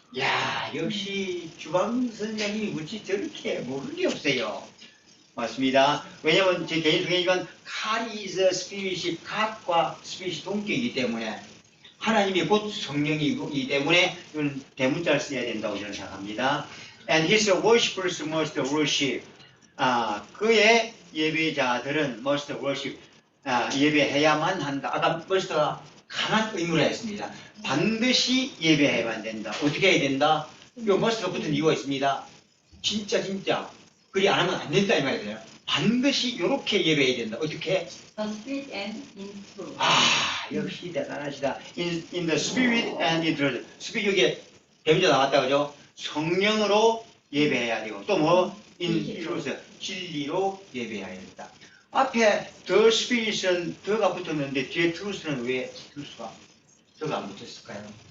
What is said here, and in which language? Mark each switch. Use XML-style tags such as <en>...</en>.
<ko>야, 역시 주방 선생님이 무지 저렇게 모를 게 없어요. 맞습니다. 왜냐면 제 개인 생각이지만</ko> <en>God is spirit</en> <ko>이 God과 spirit이 동격이기 때문에 하나님이 곧 성령이기 때문에 이건 대문자를 써야 된다고 저는 생각합니다.</ko> <en>And his worshippers must worship.</en> <ko>그의 예배자들은</ko> <en>must worship.</en> <ko>예배해야만 한다. 아까 must가 강한 의무를 했습니다. 반드시 예배해야만 된다. 어떻게 해야 된다? 이 must가 붙은 이유가 있습니다. 진짜 그리 안 하면 안 된다 이 말이에요. 반드시 이렇게 예배해야 된다. 어떻게?</ko> <en>The spirit and in truth.</en> <ko>아, 역시 대단하시다.</ko> <en>In the spirit and in truth.</en> <ko>스피릿 여기에 배우자 나왔다 그죠? 성령으로 예배해야 되고 또 뭐?</ko> <en>In truth.</en> <ko>진리로 예배해야 된다. 앞에 the spirit은 더가 붙었는데 뒤에 truth는 왜 truth가 더가 안 붙었을까요?</ko>